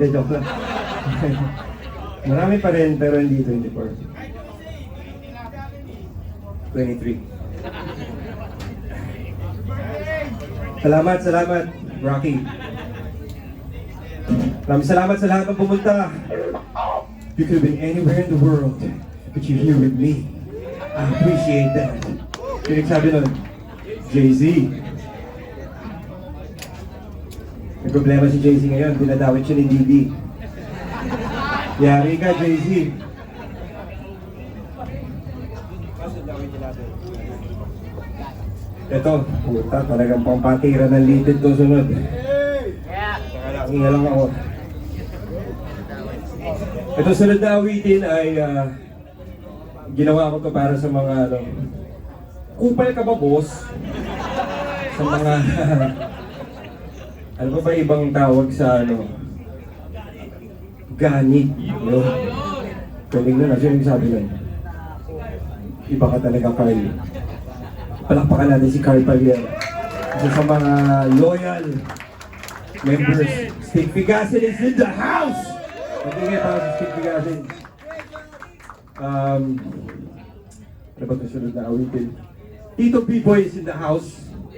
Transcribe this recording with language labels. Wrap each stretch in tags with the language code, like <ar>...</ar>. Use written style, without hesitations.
<tl>Joke lang. Marami pa rin, pero hindi 24. 23. Salamat, Rocky. Maraming salamat sa lahat ng pumunta.</tl> <en>You could have been anywhere in the world, but you're here with me. I appreciate that.</en> <tl>Yung nagsabi nun,</tl> <en>Jay-Z.</en> <tl>May problema si Jay-Z ngayon, dinadawit siya ni Didi. Yari ka, Jay-Z. Ito, puta, talagang pampatira ng litid to sunod. Hinga lang ako. Ito sunod na awitin ay ginawa ko to para sa mga kupal ka ba, boss? Sa mga ano ba ibang tawag sa ganit, no? Galing na, sino yung sabi nun? Iba ka talaga, Carl. Palakpakan natin si Carl Pagliara. Isa sa mga loyal members.</tl> <en>Stick Pigasin is in the house!</en> <tl>Matingin tayo sa</tl> <en>Stick Pigasin.</en> <tl>Ano ba ito sunod na awitin?</tl> <en>Tito B-Boy is in the house.</en>